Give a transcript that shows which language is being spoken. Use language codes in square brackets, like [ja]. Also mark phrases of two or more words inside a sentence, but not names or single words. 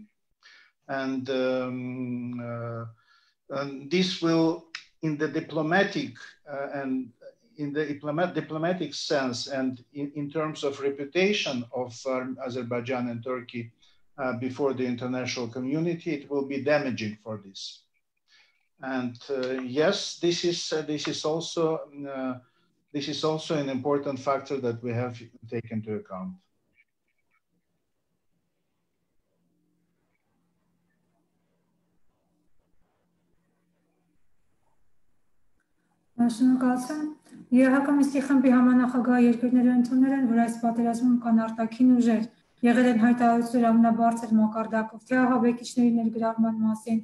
[en] And this will, in the diplomatic diplomatic sense and in terms of reputation of Azerbaijan and Turkey before the international community, it will be damaging for this. And yes, this is also an important factor that we have to take into account. [hy] Շնորհակալություն։ ԵՀԿ-ի խմբի համանախագահ երկրները ընդունել են, որ այս պատերազմում կան արտաքին ուժեր, եղել են հայտարարություններ ամենաբարձր մակարդակով, թե ահաբեկիչների ներգրավման մասին,